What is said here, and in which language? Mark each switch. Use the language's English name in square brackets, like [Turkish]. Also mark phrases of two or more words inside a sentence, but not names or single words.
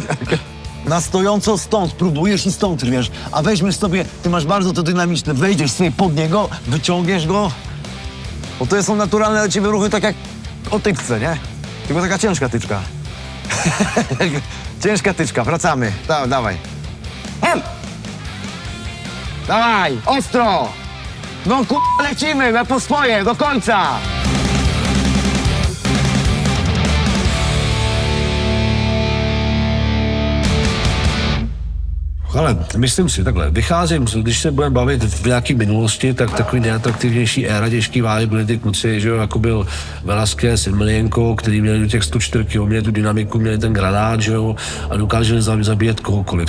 [Polish] Na stojąco stąd, próbujesz i stąd, wiesz, a weźmiesz sobie, ty masz bardzo to dynamiczne, wejdziesz sobie pod niego, wyciągniesz go, bo to są naturalne dla ciebie ruchy, tak jak o tyczce, nie? Tylko taka ciężka tyczka. Ciężka tyczka, wracamy. Dawaj. Dawaj, ostro! No lecimy, na po swoje, do końca! [Czech] Ale myslím si takhle, vycházím, když se budeme bavit v nějaké minulosti, tak takový nejatraktivnější éra těžký váhy byli ty kluci, že jo, jako byl Velasquez, Emelianenko, který měli do těch 104 kg, měli tu dynamiku, měli ten granát, že jo, a dokázali zabíjet kohokoliv.